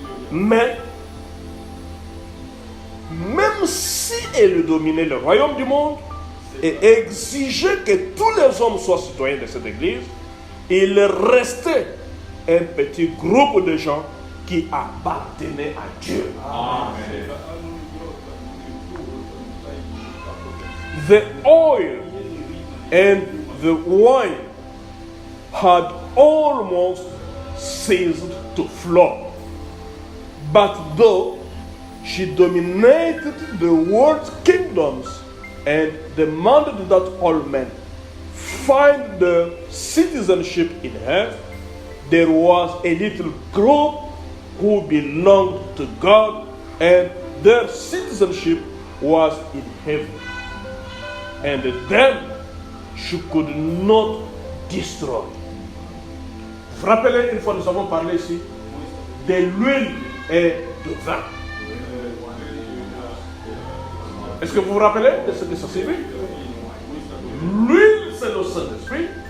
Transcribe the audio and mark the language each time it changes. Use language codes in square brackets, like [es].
[fr] Mais, même si elle dominait le royaume du monde et exigeait que tous les hommes soient citoyens de cette église, il restait un petit groupe de gens qui appartenaient à Dieu. [en] Amen. The oil and the wine had almost ceased to flow. But though she dominated the world's kingdoms and demanded that all men find their citizenship in her, there was a little group who belonged to God and their citizenship was in heaven. And them she could not destroy. [fr] Vous vous rappelez, une fois nous avons parlé ici de l'huile et du vin. Est-ce que vous vous rappelez de ce que ça signifie? L'huile, c'est le Saint-Esprit.